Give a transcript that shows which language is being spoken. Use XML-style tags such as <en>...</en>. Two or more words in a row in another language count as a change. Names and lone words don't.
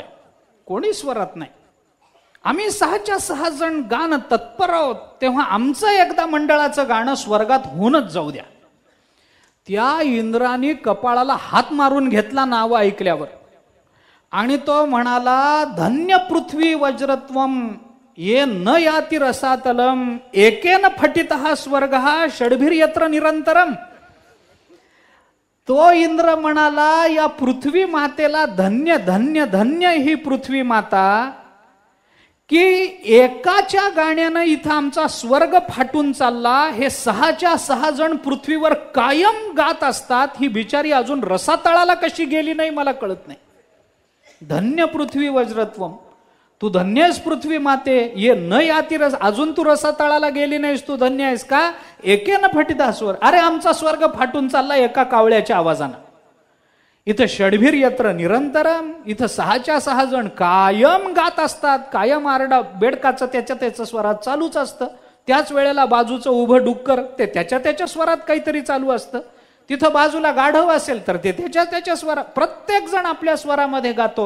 <mr>कोणी स्वरात नाही. आम्ही 6च्या 6 जण गाणं तत्पर आहोत, तेव्हा आमचं एकदा मंडळाचं गाणं स्वर्गात होऊनच जाऊ द्या. त्या इंद्राने कपाळाला हात मारून घेतला नाव ऐकल्यावर आणि तो म्हणाला,</mr> <sa>धन्य पृथ्वी वज्रत्वम ये न याती रसातलम एकेन फटितः स्वर्गः षड्भिर्यत्र निरंतरम.</sa> <mr>तो इंद्र म्हणाला, या पृथ्वी मातेला धन्य धन्य धन्य ही पृथ्वी माता, की एकाच्या गाण्यानं इथं आमचा स्वर्ग फाटून चालला. हे 6च्या 6 जण पृथ्वीवर कायम गात असतात, ही बिचारी अजून रसातळाला कशी गेली नाही मला कळत नाही.</mr> <sa>धन्य पृथ्वी वज्रत्वम,</sa> <mr>तू धन्य आहेस पृथ्वी माते.</mr> <sa>ये न याती रस,</sa> <mr>अजून तू रसातळाला गेली नाहीस, तू धन्य आहेस का.</mr> <sa>एकेन फटिता स्वर्ग,</sa> <mr>अरे आमचा स्वर्ग फाटून चालला एका कावळ्याच्या आवाजानं.</mr> <sa>इथं षड्भिर यत्र निरंतरम,</sa> <mr>इथं 6च्या 6 जण कायम गात असतात, कायम आरडा बेडकाचं त्याच्या स्वरात चालूच असतं. त्याच वेळेला बाजूचं उभं डुक्कर ते त्याच्या स्वरात काहीतरी चालू असतं. तिथं बाजूला गाढव असेल तर ते त्याच्या स्वरात, प्रत्येक जण आपल्या स्वरामध्ये गातो.</mr>